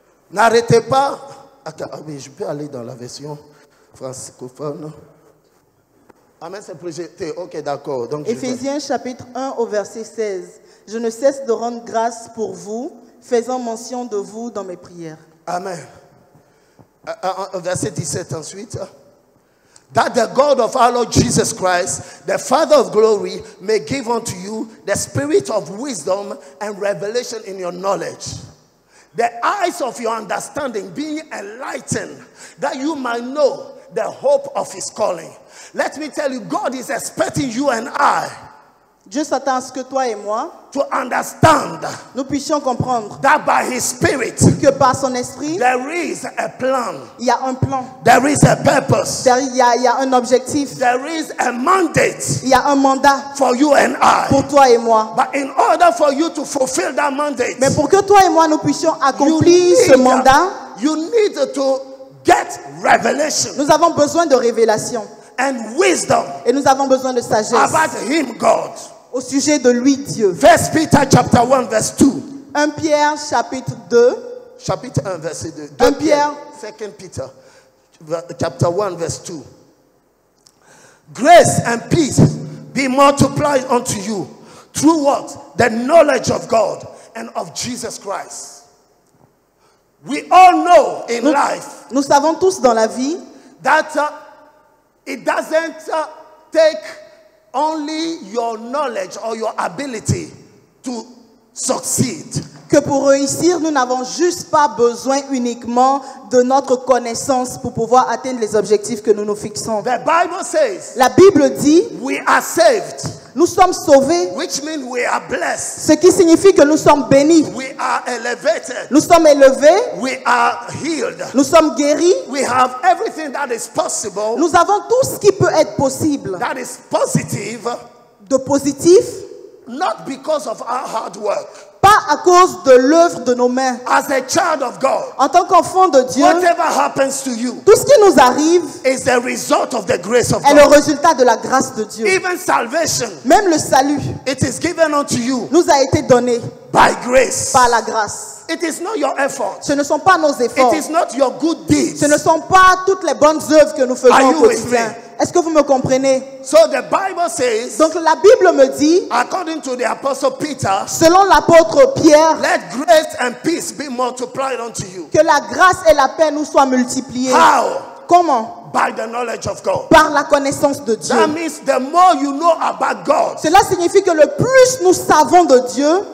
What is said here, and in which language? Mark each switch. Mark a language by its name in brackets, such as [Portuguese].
[French] N'arrêtez pas. Attends, ah oui, je peux aller dans la version francophone. Ah, mais c'est projeté. Ok, d'accord. Donc Éphésiens chapitre 1 au verset 16. Je ne cesse de rendre grâce pour vous, faisant mention de vous dans mes prières. Amen. Verset 17 ensuite. [English] That the God of our Lord Jesus Christ, the Father of glory, may give unto you the spirit of wisdom and revelation in your knowledge. The eyes of your understanding being enlightened, that you might know the hope of his calling. Let me tell you, God is expecting you and I [French] Dieu s'attend à ce que toi et moi, [English] to understand [French] nous puissions comprendre [English] that by his spirit, [French] que par son esprit, [English] there is a plan, [French] il y a un plan, [English] there is a purpose, [French] il y a un objectif, [English] there is a mandate [French] il y a un mandat [English] for you and I. [French] pour toi et moi. [English] But in order for you to fulfill that mandate, [French] Mais pour que toi et moi nous puissions accomplir ce mandat, [English] you need to get revelation [French] nous avons besoin de révélation [English] and wisdom [French] et nous avons besoin de sagesse [English] about him, God. [French] au sujet de lui, Dieu. [English] 1 Peter chapter 1 verse 2. [French] 1 Pierre chapitre 2, Chapitre 1 verset 2. 1 Pierre. [English] 2 Peter chapter 1 verse 2. Grace and peace be multiplied unto you through what? The knowledge of God and of Jesus Christ. We all know in life [French] Nous savons tous dans la vie [English] that it doesn't take only your knowledge or your ability to succeed. [French] que pour réussir, nous n'avons juste pas besoin uniquement de notre connaissance pour pouvoir atteindre les objectifs que nous nous fixons. [English] The Bible says [French] La Bible dit, [English] we are saved, [French] nous sommes sauvés, [English] which means we are blessed, [French] ce qui signifie que nous sommes bénis. [English] we are elevated, [French] Nous sommes élevés, [English] we are healed, [French] nous sommes guéris, [English] we have everything that is possible, [French] nous avons tout ce qui peut être possible [English] that is positive, [French] de positif, [English] not because of our hard work. [French] pas à cause de l'œuvre de nos mains. [English] As a child of God, [French] En tant qu'enfant de Dieu, [English] whatever happens to you [French] tout ce qui nous arrive [English] is the result of the grace of [French] est le [English] God. [French] résultat de la grâce de Dieu. [English] Even salvation, [French] Même le salut [English] it is given unto you [French] nous a été donné [English] by grace. [French] par la grâce. [English] It is not your effort. [French] Ce ne sont pas nos efforts. [English] It is not your good deeds. [French] Ce ne sont pas toutes les bonnes œuvres que nous faisons [English] Are [French] au [English] you with [French] quotidien. [English] me? [French] Est-ce que vous me comprenez? [English] So the Bible says, [French] Donc la Bible me dit, [English] according to the Apostle Peter, [French] selon l'apôtre Pierre, [English] let grace and peace be multiplied unto you. [French] que la grâce et la paix nous soient multipliées. [English] How? [French] Comment? [English] By the knowledge of God. [French] Par la connaissance de Dieu. [English] That means the more you know about God, [French] Cela signifie que le plus nous savons de Dieu,